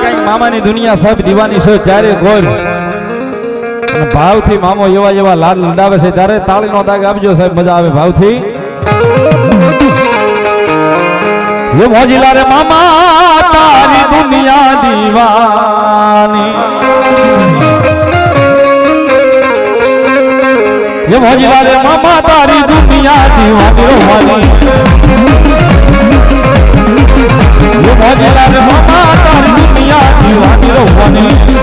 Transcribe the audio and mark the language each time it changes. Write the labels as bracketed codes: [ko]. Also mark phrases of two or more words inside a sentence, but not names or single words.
[gu] મામાની દુનિયા સાહેબ દીવાની છે ચારે ગોર ભાવથી મામો એવા એવા લાડ લડાવે છે ત્યારે તાળીનો દાગ આપજો સાહેબ મજા આવે ભાવથી યે મોજીલા રે મામા તારી દુનિયા દીવાની યે મોજીલા રે મામા તારી દુનિયા દીવાની રોવાની યે મોજીલા રે મામા તારી દુનિયા દીવાની રોવાની